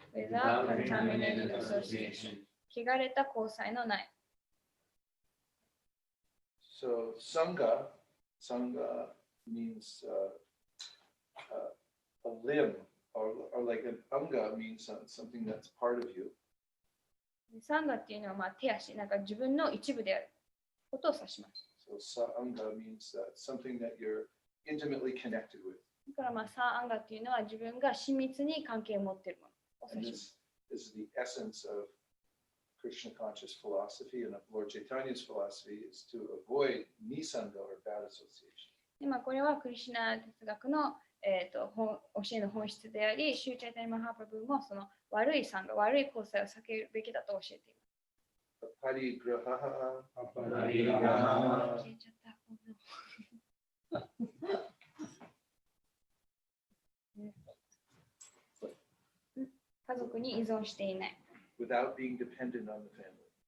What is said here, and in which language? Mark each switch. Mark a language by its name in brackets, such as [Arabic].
[English] Without contaminated association. [Japanese] 汚れた交際のない。 [English] So sangha means a limb, or like an anga means something that's part of you. [Japanese] サンガっていうのは手足、自分の一部であることを指します。 [English] So sangha means something that you're intimately connected with. [Japanese] だからサアンガっていうのは自分が親密に関係を持っているものを指します。 [English] This is the essence of Krishna conscious philosophy and of Lord Chaitanya's philosophy is to avoid nisanga or bad association. [Japanese] でこれはクリシュナ哲学の、教えの本質であり、シューチャイタニマハプラブもその悪いサンガ、悪い交際を避けるべきだと教えています。パリグラハ消えちゃった。家族に依存していない。 [English] Without being dependent on the family.